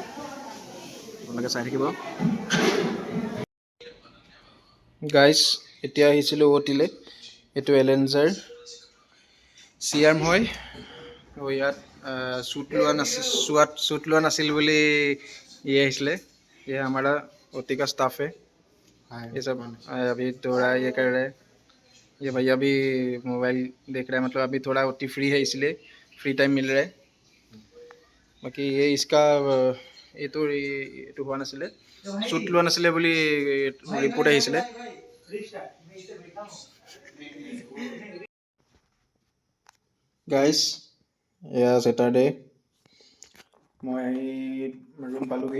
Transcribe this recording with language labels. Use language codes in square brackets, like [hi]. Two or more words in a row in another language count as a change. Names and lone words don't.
[as] আপোনালোকে চাই থাকিব। গাইজ, এতিয়া আহিছিলোঁ অ'টিলৈ। এইটো এলেঞ্জাৰ চিআৰ্ম হয়। ইয়াত শ্বুট লোৱা নাছিল বুলি আহিছিলে। [hi] ये हमारा ओटी का स्टाफ है। ये सब अभी थोड़ा ये कर रहे हैं। ये भैया भी मोबाइल देख रहा है, मतलब अभी थोड़ा ओटी फ्री है, इसलिए [en] free time [hi] मिल रहा है। बाकी ये इसका [as] এইটো হোৱা নাছিলে, শ্বুট লোৱা নাছিলে বুলি ৰিপৰ্ট আহিছিলে। গাইজ, এয়া ছেটাৰডে। মই আহি ৰুম পালোহি।